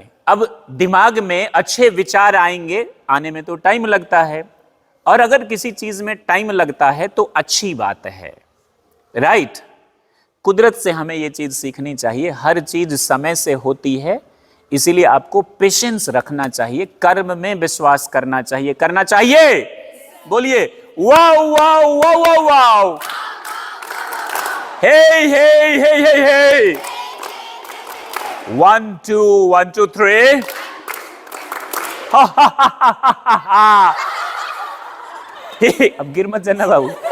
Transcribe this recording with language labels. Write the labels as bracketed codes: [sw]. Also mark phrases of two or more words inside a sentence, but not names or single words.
[hi] अब दिमाग में अच्छे विचार आएंगे, आने में तो टाइम लगता है, और अगर किसी चीज में टाइम लगता है तो अच्छी बात है, राइट. कुदरत से हमें ये चीज सीखनी चाहिए. हर चीज समय से होती है, इसीलिए आपको पेशेंस रखना चाहिए, कर्म में विश्वास करना चाहिए. बोलिए वाओ वाओ वाओ वाओ वाओ. हे हे हे हे हे. 1 2 1 2 3. अब गिर मत जाना बाबू.